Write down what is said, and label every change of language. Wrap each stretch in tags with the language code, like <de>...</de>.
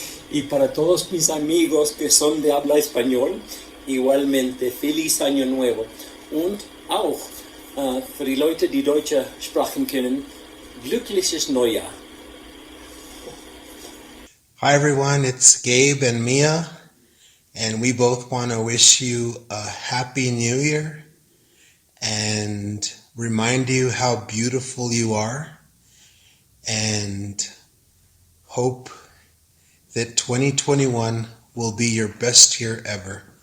<es>Y para todos mis amigos que son de habla español, igualmente feliz año nuevo.</es> <de>Und auch für die Leute, die Deutsch sprechen können, glückliches Neujahr.</de> <en>Hi everyone, it's Gabe and Mia, and we both want to wish you a happy new year and remind you how beautiful you are, and hope that 2021 will be your best year ever.</en>